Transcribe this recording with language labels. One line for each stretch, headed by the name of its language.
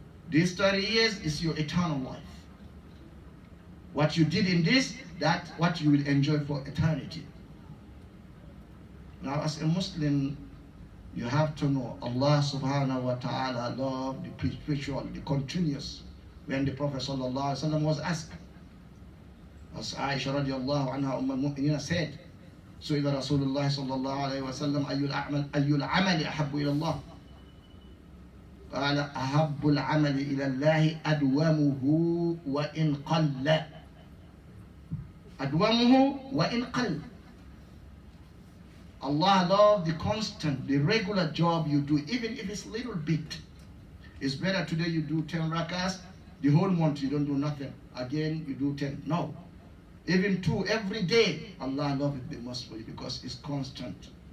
English: These 30 years is your eternal life. What you did in this, that's what you will enjoy for eternity. Now, as a Muslim, you have to know Allah subhanahu wa ta'ala love the perpetual, the continuous. When the Prophet sallallahu alaihi wasallam was asked, as Aisha radiallahu anha al-mu'minina said,
Arabic: سئل رسول الله صلى الله عليه وسلم أي العمل أحب إلى الله قال أحب العمل إلى الله أدومه وإن قل أدومه وإن قل.
English: Allah loves the constant, the regular job you do, even if it's a little bit. It's better today you do 10 rakahs, the whole month you don't do nothing. Again you do 10. No. Even 2 every day, Allah loves it the most for you because it's constant.